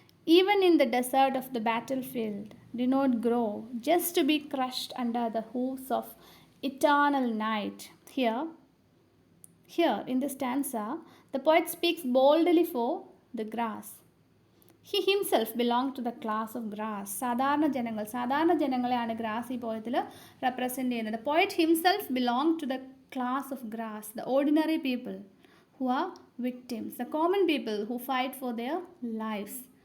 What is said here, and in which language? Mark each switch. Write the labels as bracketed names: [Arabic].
[English] Even in the desert of the battlefield, do not grow, just to be crushed under the hoofs of eternal night. Here in this stanza, the poet speaks boldly for the grass. He himself belonged to the class of grass. [Malayalam] സാധാരണ ജനങ്ങളെയാണ് grass ഈ പോയത്തിൽ represent ചെയ്യുന്നത്. [English] The poet himself belonged to the class of grass, the ordinary people who are victims, the common people who fight for their lives.